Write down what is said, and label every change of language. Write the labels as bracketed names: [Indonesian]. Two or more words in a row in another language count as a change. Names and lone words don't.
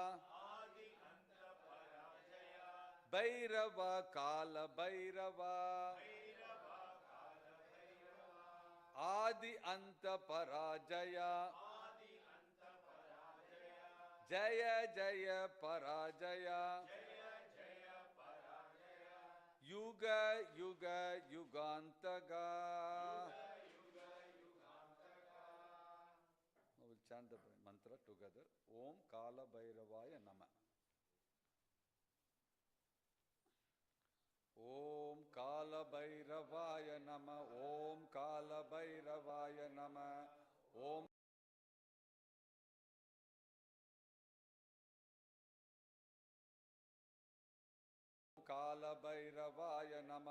[Sanskrit] भैरव काल भैरव आदि अंत पराजय जय जय पराजय युग युग युगांतक. [English] We will chant the mantra together. [Sanskrit] ॐ काल भैरवाय नमः। ॐ काल भैरवाय नमः. ॐ काल भैरवाय नमः। ॐ काल भैरवाय नमः.